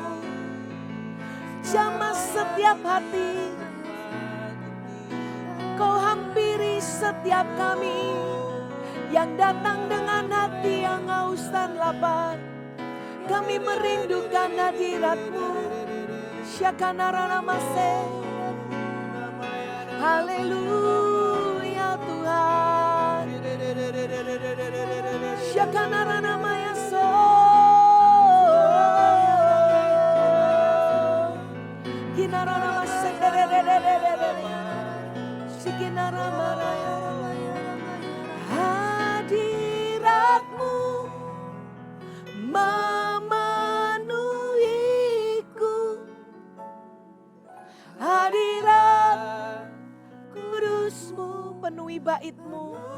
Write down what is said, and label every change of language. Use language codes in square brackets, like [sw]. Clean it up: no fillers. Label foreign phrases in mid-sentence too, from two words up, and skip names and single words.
[id] Jamah setiap hati, Kau hampiri setiap kami yang datang dengan hati yang haus dan lapar. Kami merindukan hadirat-Mu. Syakanarana mase. Haleluya Tuhan. Syakanarana mayaso. Kinarana mase. Sikinarama raya. Hadirat-Mu memenuhiku. Hadirat kudus-Mu penuhi bait-Mu.